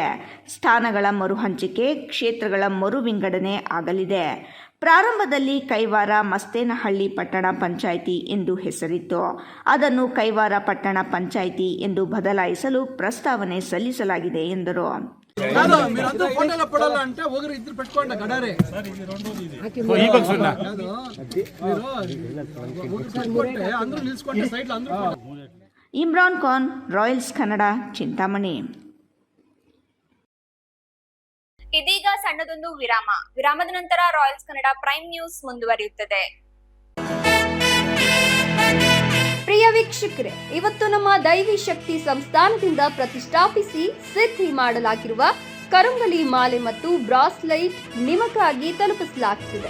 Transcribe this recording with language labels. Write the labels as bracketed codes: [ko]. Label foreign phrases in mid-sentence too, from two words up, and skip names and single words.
[kn] ಸ್ಥಾನಗಳ ಮರುಹಂಚಿಕೆ, ಕ್ಷೇತ್ರಗಳ ಮರು ವಿಂಗಡಣೆ ಆಗಲಿದೆ. ಪ್ರಾರಂಭದಲ್ಲಿ ಕೈವಾರ ಮಸ್ತೇನಹಳ್ಳಿ ಪಟ್ಟಣ ಪಂಚಾಯಿತಿ ಎಂದು ಹೆಸರಿತ್ತು. ಅದನ್ನು ಕೈವಾರ ಪಟ್ಟಣ ಪಂಚಾಯಿತಿ ಎಂದು ಬದಲಾಯಿಸಲು ಪ್ರಸ್ತಾವನೆ ಸಲ್ಲಿಸಲಾಗಿದೆ ಎಂದರು. [te] మీరంతా ఫోటోలో పడాలా అంటే ఒకరు ఇద్దరు పెట్టుకోండి గడారే అందరూ నిలుచుకోండి సైడ్ లో అందరూ. [kn] ಇಮ್ರಾನ್ ಖಾನ್, ರಾಯಲ್ಸ್ ಕನ್ನಡ, ಚಿಂತಾಮಣಿ. ಇದೀಗ ಸಣ್ಣದೊಂದು ವಿರಾಮದ ನಂತರ ರಾಯಲ್ಸ್ ಕನ್ನಡ ಪ್ರೈಮ್ ನ್ಯೂಸ್ ಮುಂದುವರಿಯುತ್ತದೆ. ಪ್ರಿಯ ವೀಕ್ಷಕರೇ, ಇವತ್ತು ನಮ್ಮ ದೈವಿ ಶಕ್ತಿ ಸಂಸ್ಥಾನದಿಂದ ಪ್ರತಿಷ್ಠಾಪಿಸಿ ಸಿದ್ಧಿ ಮಾಡಲಾಗಿರುವ ಕರುಂಗಲಿ ಮಾಲೆ ಮತ್ತು ಬ್ರಾಸ್ಲೈಟ್ ನಿಮಗಾಗಿ ತಲುಪಿಸಲಾಗುತ್ತಿದೆ.